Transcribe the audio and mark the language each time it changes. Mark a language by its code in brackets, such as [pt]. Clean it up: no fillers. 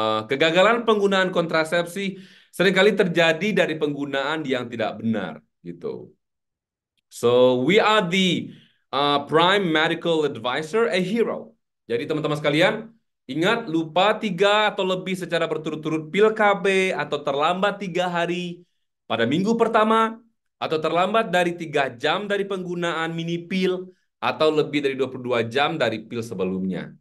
[id] Kegagalan penggunaan kontrasepsi seringkali terjadi dari penggunaan yang tidak benar, gitu. [en] So we are the prime medical advisor, a hero. [id] Jadi teman-teman sekalian, ingat lupa 3 atau lebih secara berturut-turut pil KB atau terlambat 3 hari pada minggu pertama atau terlambat dari 3 jam dari penggunaan mini pil atau lebih dari 22 jam dari pil sebelumnya.